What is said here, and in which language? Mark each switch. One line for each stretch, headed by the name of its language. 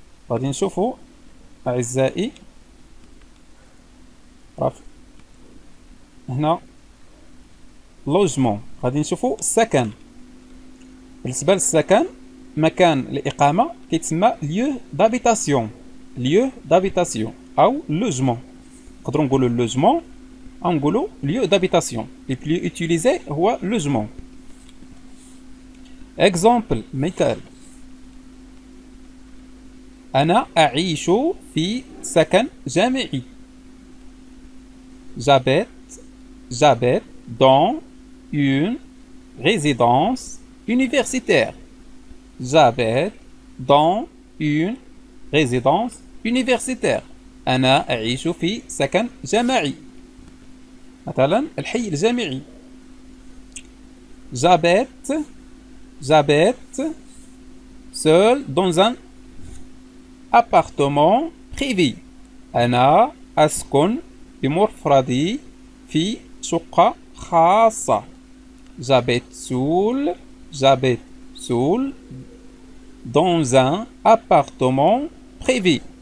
Arabic: غادي نشوفو أعزائي هنا لوجمون، غادي نشوفو السكن. بالنسبة للسكن مكان الإقامة كيتسمى ليو دابيتاسيون، ليو دابيتاسيون أو لوجمون. نقدرو نقولو لوجمون نقولوا
French: lieu d'habitation. Le plus utilisé
Arabic: هو
French: logement.
Arabic: Exemple مثال أنا أعيش في سكن جامعي.
French: J'habite dans une résidence universitaire. J'habite dans une résidence universitaire.
Arabic: أنا أعيش في سكن جامعي. مثلا الحي الجامعي.
French: J'habite seul dans un appartement privé.
Arabic: أنا أسكن بمفردي في شقة خاصة.
French: J'habite seul dans un appartement privé.